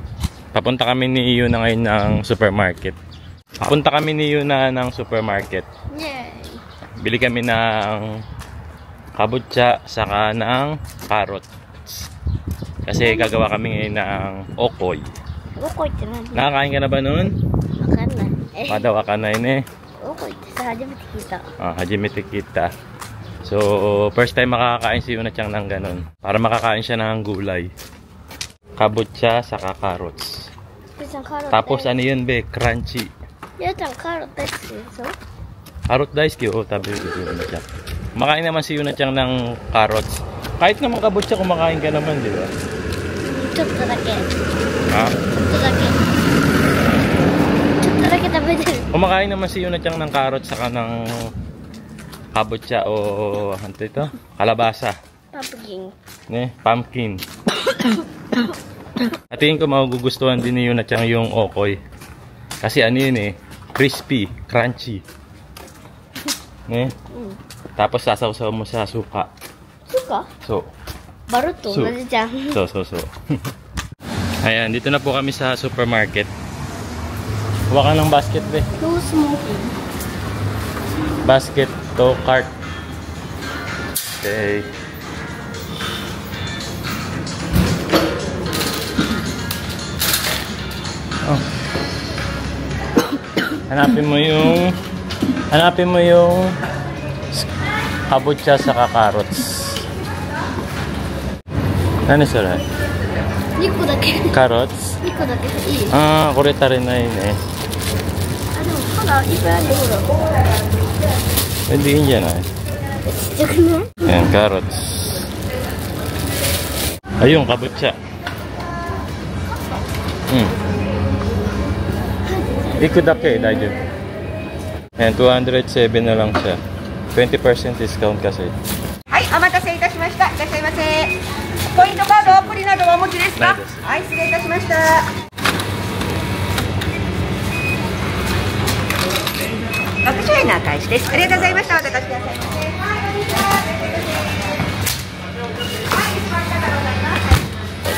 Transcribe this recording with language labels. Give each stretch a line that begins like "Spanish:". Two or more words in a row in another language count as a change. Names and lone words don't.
Filipino: Papunta kami ni Yuna ngayon ng supermarket. Papunta kami ni Yuna ng supermarket. Yay! Bili kami ng kabutsa saka ng carrots. Kasi gagawa kami ngayon ng okoy.
Japanese: Okoy って何?
Filipino: Nakakain ka na ba nun?
Japanese: わかんない。
Filipino: Madawa ka na yun eh.
Japanese: オコイってさ、初めて聞いた。初めて 来た.
Filipino: So,
English: first time
Filipino: makakain si Yuna-chan ng ganun. Para makakain siya ng gulay. Kabutsa saka carrots. Tapos ano yun be? Crunchy.
Japanese: ゆうちゃんカロット大好きでしょ? Carrot daisuki.
Filipino: Oh, tabi si Yuna-chan. Kumakain naman si Yuna-chan ng carrots. Kahit naman kabutsa, kumakain ka naman, di ba?
Japanese: ちょっとだけ。
Filipino: Ha?
Japanese: ちょっとだけ。ちょっとだけ食べてる。
Filipino: Kumakain naman si Yuna-chan ng carrots saka ng kabutsa o ano ito? Kalabasa.
Japanese: パンプキン。
English: Ne, pumpkin.
Filipino: At tingin ko magugustuhan din ni Yuna-chan yung okoy. Kasi ano yun eh, crispy, crunchy. Ne? Tapos sasaw-saw mo sa suka. Suka? So.
Japanese: バルと同じじゃん。
Filipino: So. Ayan, dito na po kami sa supermarket. Huwag ka ng basket be.
English: No smoking. Basket to cart. Okay.
Filipino: Oh. Hanapin mo yung kabutsa sa carrots. Ano sila?
Japanese: 2 個だけ。
Filipino: Carrots?
Japanese: 2個だけいい。
Filipino: Ah, kureta rin na yun eh.
Japanese: あ、でもまだいっぱいあるよ。ほら。
Filipino: Pwede yun dyan eh.
Japanese: ちっちゃくない？
Filipino: Ayan, carrots. Ayun, kabutsa. Ikudake, dajo. Ayan, 207 na lang siya. 20% discount kasi.
Japanese: はい、お待たせいたしました。いらっしゃいませ。ポイントカード、アプリなどお持ちですか？ないです。はい、失礼いたしました。600円の赤石です。ありがとうございました。お渡しくださいませ。はい、こんにちは。はい、一番下でございます。